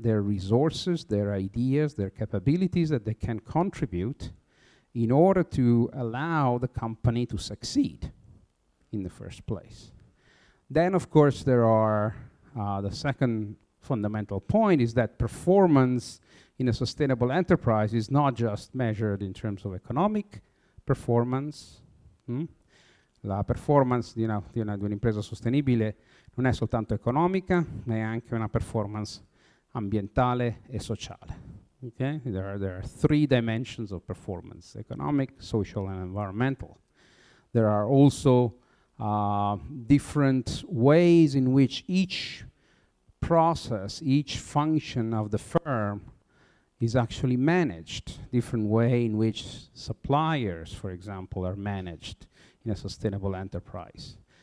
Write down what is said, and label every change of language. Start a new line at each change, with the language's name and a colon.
English: Their resources, their ideas, their capabilities that they can contribute in order to allow the company to succeed in the first place. Then, of course, there are the second fundamental point is that performance in a sustainable enterprise is not just measured in terms of economic performance.
Italian: La performance di un'impresa sostenibile non è soltanto economica, ma è anche una performance ambientale e sociale.
English: Okay? There are three dimensions of performance: economic, social, and environmental. There are also different ways in which each process, each function of the firm is actually managed, different way in which suppliers, for example, are managed in a sustainable enterprise.